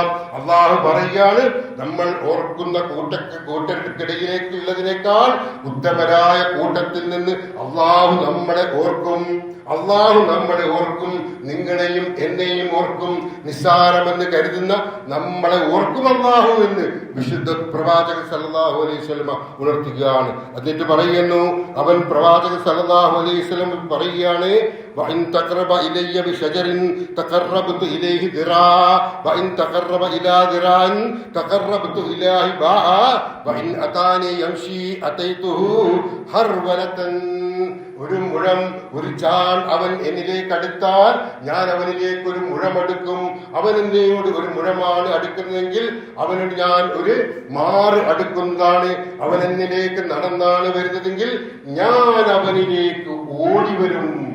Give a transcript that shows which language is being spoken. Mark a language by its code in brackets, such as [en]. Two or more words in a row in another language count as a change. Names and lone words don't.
[ml] അള്ളാഹു പറയുകയാണ്, നമ്മൾ ഓർക്കുന്ന കൂട്ടത്തിനിടയിലേക്കുള്ളതിനേക്കാൾ ഉത്തമരായ കൂട്ടത്തിൽ നിന്ന് അള്ളാഹു നമ്മളെ ഓർക്കും. നിങ്ങളെയും എന്നെയും ഓർക്കും. നിസ്സാരമെന്ന് കരുതുന്ന നമ്മളെ ഓർക്കും അല്ലാഹു എന്ന് വിശുദ്ധ പ്രവാചകൻ [ar] صلى الله عليه وسلم [ml] ഉണർത്തുകയാണ്. എന്നിട്ട് പറയുന്നു, അവൻ പ്രവാചകൻ [ar] صلى الله عليه وسلم [ml] പറയുകയാണ്, [ar] وإن تقرب إلي بشجر تقربت إليه ذراعا وإن تقرب إلى ذراع تقربت إليه باعا وإن أتاني يمشي أتيته هرولة. [ml] ഒരു മുഴം, ഒരു ചാൺ അവൻ എന്നിലേക്ക് അടുത്താൽ ഞാൻ അവനിലേക്ക് ഒരു മുഴമെടുക്കും. അവൻ എന്നോട് ഒരു മുഴമാണ് അടുക്കുന്നതെങ്കിൽ അവനോട് ഞാൻ ഒരു മാറ് അടുക്കുന്നതാണ്. അവൻ എന്നിലേക്ക് നടന്നാണ് വരുന്നതെങ്കിൽ ഞാൻ അവനിലേക്ക് ഓടി വരും.